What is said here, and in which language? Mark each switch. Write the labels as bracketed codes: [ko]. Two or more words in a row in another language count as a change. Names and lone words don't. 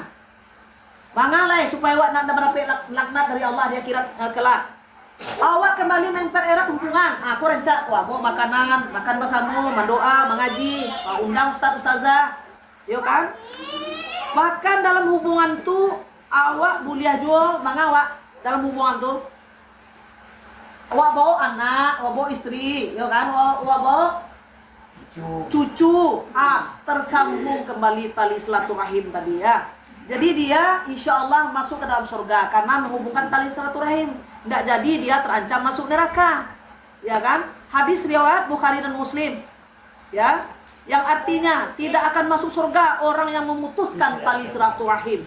[id] Mangalai supaya awak nak mendapat laknat dari Allah di akhirat kelak. Awak kembali mempererat hubungan. Aku rencak, mau makanan, makan bersama, mendoa, mengaji, undang ustaz-ustazah, [min] yo kan? [id] Bahkan dalam hubungan tu awak boleh jual mangawak dalam hubungan tu. Awak bawa anak, awak bawa istri, [min] yo kan? [id] Awak bawa cucu. Tersambung kembali tali silaturahim tadi ya. Jadi dia [ar] insya Allah [id] masuk ke dalam surga karena menghubungkan tali silaturahim. Tidak jadi dia terancam masuk neraka, ya kan? Hadis riwayat Bukhari dan Muslim, ya, yang artinya tidak akan masuk surga orang yang memutuskan tali silaturahim.